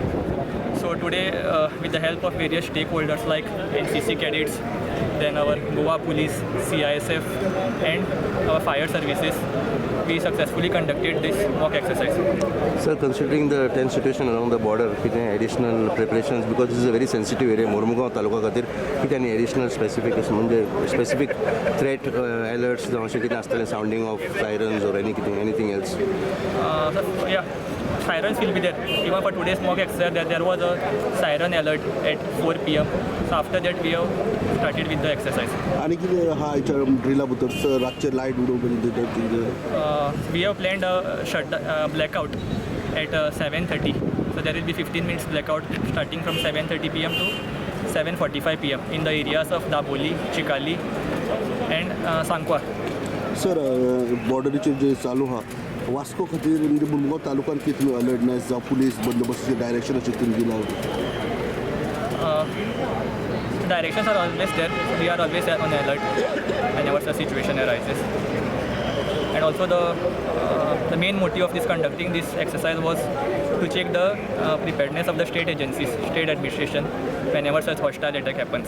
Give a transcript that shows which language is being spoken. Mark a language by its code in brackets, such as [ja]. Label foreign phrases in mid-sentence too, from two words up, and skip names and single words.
[en] So today, with the help of various stakeholders like NCC cadets, then our Goa police, CISF, and our fire services, we successfully conducted this mock exercise. Sir, considering the tense situation along the border, कितने additional preparations, because this is a very sensitive area, [kok] मोरमुगांव तालुका खातीर कितने [en] additional specific threat alerts [kok] जावं अशें कितें आसतलें, [en] sounding of sirens or anything else? Yeah, sirens will be there. Even for today's mock exercise, there was a siren alert at 4 p.m. So after that, we have started with the exercise. [kok] आणि कितें हा हेच्या ड्रिला भितर सर रातचे लायट उडोवपाचे दितात? [en] We have planned a blackout at 7:30. So there will be 15 minutes blackout starting from 7:30 p.m. to 7:45 p.m. in the areas of Daboli, Chikali, and Sankwa. [kok] सर बॉर्डरीचेर जे चालू हा वास्को खातीर म्हणजे मुरमुगांव तालुक्यात कितलो अलर्टनेस जावं पुलीस बंदोबस्ताचे डायरेक्शन अशें कितें दिलां? [en] Directions are always there. We are always on alert whenever such situation arises. And also the main motive of this conducting this exercise was to check the preparedness of the state agencies, state administration, whenever such hostile attack happens.